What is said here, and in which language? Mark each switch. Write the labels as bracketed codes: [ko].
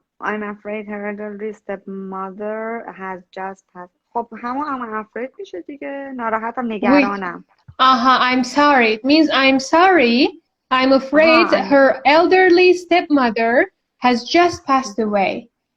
[en] I'm afraid her elderly stepmother has just passed. [fa] خب همون [en] I'm afraid [fa] میشه دیگه. ناراحتم نگرانم. [en] I'm sorry. It means I'm sorry. I'm afraid her elderly stepmother has just passed away.